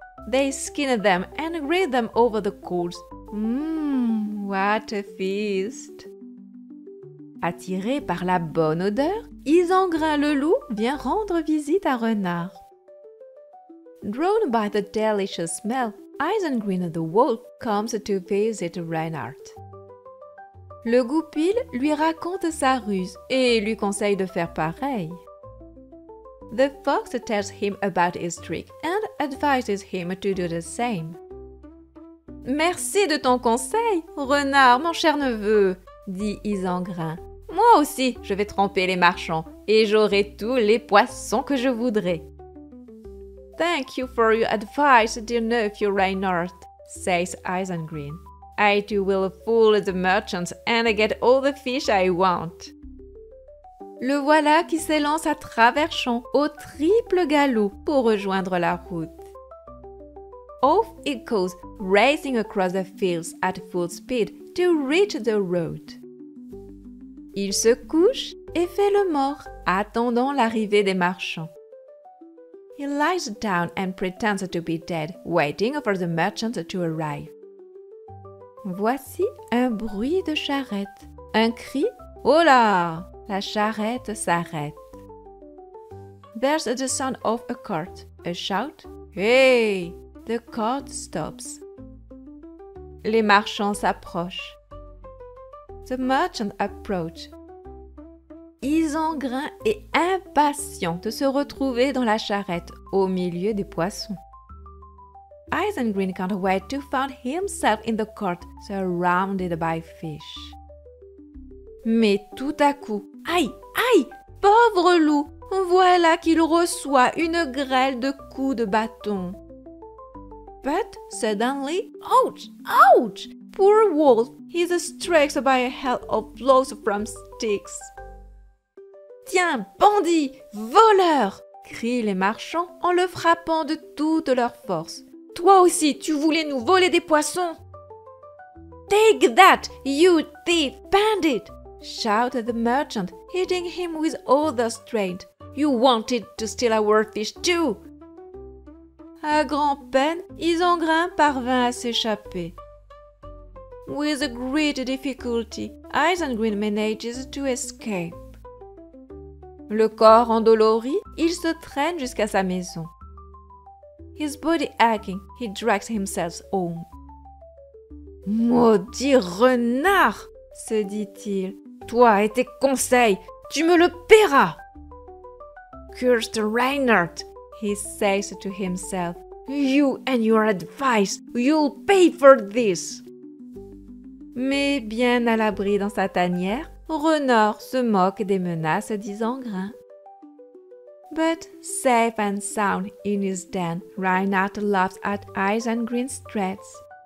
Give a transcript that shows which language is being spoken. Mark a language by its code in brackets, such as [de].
[en] They skin them and grate them over the coals. What a feast! [fr] Attirés par la bonne odeur, Isengrin le loup vient rendre visite à Renard. [en] Drawn by the delicious smell, Isengrin the wolf comes to visit Reinhard. [fr] Le goupil lui raconte sa ruse et lui conseille de faire pareil. [en] The fox tells him about his trick and advises him to do the same. [fr] « Merci de ton conseil, renard, mon cher neveu, » dit Isengrin. « Moi aussi, je vais tromper les marchands et j'aurai tous les poissons que je voudrai. » [en] « Thank you for your advice, dear nephew Reynard, » [fr] says Isengrin. [en] « I too will fool the merchants and get all the fish I want. » [fr] Le voilà qui s'élance à travers champs au triple galop pour rejoindre la route. [en] Off it goes, racing across the fields at full speed to reach the road. [fr] Il se couche et fait le mort, attendant l'arrivée des marchands. [en] He lies down and pretends to be dead, waiting for the merchants to arrive. [fr] Voici un bruit de charrette, un cri « Oh là !» La charrette s'arrête. [en] There's the sound of a cart, a shout « Hey !» The cart stops. [fr] Les marchands s'approchent. [en] The merchants approach. [fr] Isengrin est impatient de se retrouver dans la charrette au milieu des poissons. [en] Isengrin can't wait to find himself in the cart surrounded by fish. [fr] Mais tout à coup, aïe, aïe, pauvre loup, voilà qu'il reçoit une grêle de coups de bâton. [en] But suddenly, ouch, ouch, poor wolf, he's struck by a hail of blows from sticks. [fr] Tiens, bandit, voleur, crient les marchands en le frappant de toute leur force. Toi aussi, tu voulais nous voler des poissons. [en] Take that, you thief, bandit, shouted the merchant, hitting him with all their strength. You wanted to steal our fish too. [fr] À grand-peine, Isengrin parvint à s'échapper. [en] With great difficulty, Isengrin manages to escape. [fr] Le corps endolori, il se traîne jusqu'à sa maison. [en] His body aching, he drags himself home. [fr] « Maudit renard !» se dit-il. « Toi et tes conseils, tu me le paieras !» [en] « Cursed Reynard !» he says to himself. « You and your advice, you'll pay for this !» [fr] Mais bien à l'abri dans sa tanière, Renard se moque des menaces d'Isengrin. [en] But safe and sound in his den, Reynard laughs at Isengrin's threats.